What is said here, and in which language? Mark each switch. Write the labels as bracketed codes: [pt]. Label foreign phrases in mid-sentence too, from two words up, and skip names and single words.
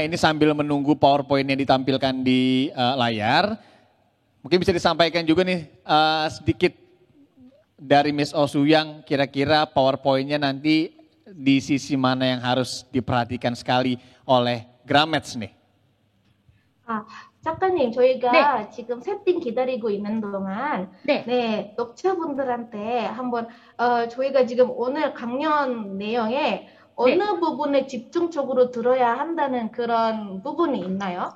[id] Ini sambil menunggu PowerPoint-nya ditampilkan di layar. Mungkin bisa disampaikan juga nih sedikit dari Miss Oh Soo-young, kira-kira PowerPoint-nya nanti di sisi mana yang harus diperhatikan sekali oleh Gramettes nih. [ko] 작가님, 저희가 지금 세팅 기다리고 있는 동안 독자분들한테 한번 저희가 지금 오늘 강연 내용에 어느 부분에 집중적으로 들어야 한다는 그런 부분이 있나요?